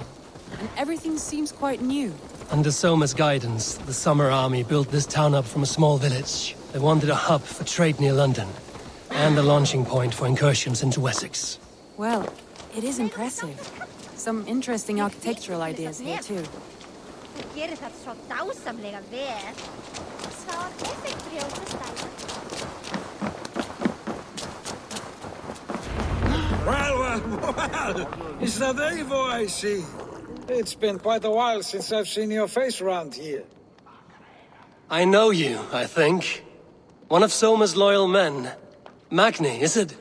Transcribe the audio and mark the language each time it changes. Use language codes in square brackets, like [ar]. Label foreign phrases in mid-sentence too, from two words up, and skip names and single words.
[en] And everything seems quite new. Under Soma's guidance, the Summer Army built this town up from a small village. They wanted a hub for trade near London, and a launching point for incursions into Wessex. Well, it is impressive. Some interesting architectural ideas here, too. [is] Þú gerir það svo dásamlega vel. Svo þessi grjótastæla. [en] Well, is that Eivor I see? It's been quite a while since I've seen your face around here. I know you, I think. One of Soma's loyal men. Magni, is it?